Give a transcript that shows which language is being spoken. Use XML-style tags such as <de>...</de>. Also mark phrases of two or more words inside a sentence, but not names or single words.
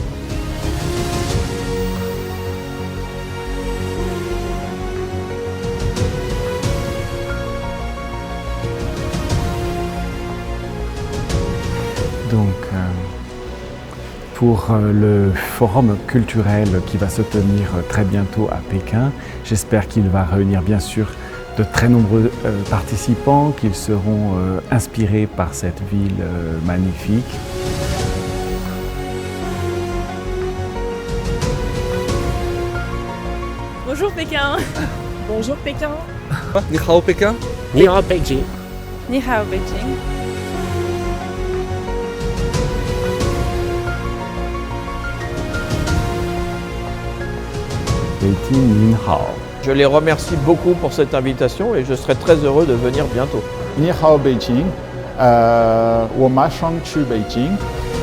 <fr>Donc, pour le forum culturel qui va se tenir très bientôt à Pékin, j'espère qu'il va réunir bien sûr de très nombreux participants, qu'ils seront inspirés par cette ville magnifique. Bonjour Pékin. Bonjour Pékin.</fr> <zh>Ni hao Pékin. Ni hao Beijing. Ni hao Beijing. Beijing Nin Hao.</zh> <fr>Je les remercie beaucoup pour cette invitation et je serai très heureux de venir bientôt.</fr> <zh>Ni hao Beijing, 我马上去北京。</zh>